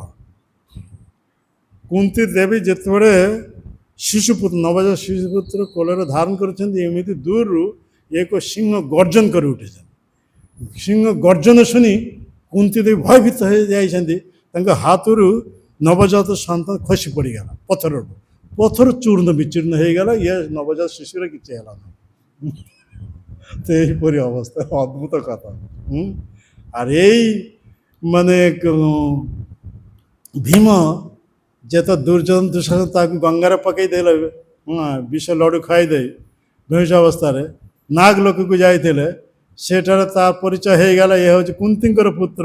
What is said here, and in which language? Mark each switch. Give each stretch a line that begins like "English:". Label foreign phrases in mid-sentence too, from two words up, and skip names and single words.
Odia: କୁନ୍ତୀ ଦେବୀ ଯେତେବେଳେ ଶିଶୁପୁତ୍ର, ନବଜାତ ଶିଶୁପୁତ୍ର କୋଳରେ ଧାରଣ କରିଛନ୍ତି, ଏମିତି ଦୂରରୁ ଏକ ସିଂହ ଗର୍ଜନ କରି ଉଠିଛନ୍ତି। ସିଂହ ଗର୍ଜନ ଶୁଣି କୁନ୍ତୀ ଦେବୀ ଭୟଭୀତ ହେଇଯାଇଛନ୍ତି। ତାଙ୍କ ହାତରୁ ନବଜାତ ସନ୍ତାନ ଖସି ପଡ଼ିଗଲା ପଥର ଚୂର୍ଣ୍ଣ ବିଚୂର୍ଣ୍ଣ ହେଇଗଲା। ଇଏ ନବଜାତ ଶିଶୁର କିଛି ହେଲା ନାହିଁ। ତ ଏଇପରି ଅବସ୍ଥା, ଅଦ୍ଭୁତ କଥା। ହୁମ୍। ଆଉ ଏଇ ମାନେ ଭୀମ ଯେତେ ଦୁର୍ଜନ ଦୁଃଶାସନ ତାକୁ ଗଙ୍ଗାରେ ପକେଇ ଦେଲେ, ବିଷ ଲଡ଼ୁ ଖାଇଦେଇ ବେହୁଶ ଅବସ୍ଥାରେ ନାଗ ଲୋକକୁ ଯାଇଥିଲେ, ସେଠାରେ ତା ପରିଚୟ ହେଇଗଲା ଏ ହେଉଛି କୁନ୍ତୀଙ୍କର ପୁତ୍ର।